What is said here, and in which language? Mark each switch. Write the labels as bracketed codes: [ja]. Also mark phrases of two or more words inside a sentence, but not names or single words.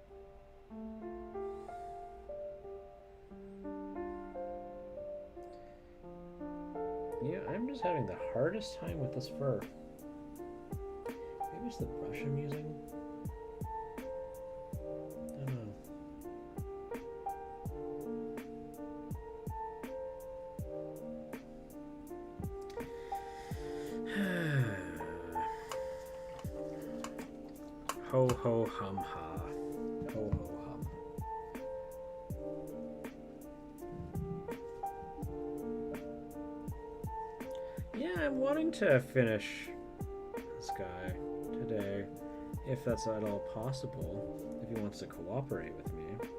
[en] Yeah, I'm just having the hardest time with this fur. Maybe it's the brush I'm using. I don't know. Ho ho hum ha. Ho ho hum. Yeah, I'm wanting to finish this guy today, if that's at all possible, if he wants to cooperate with me.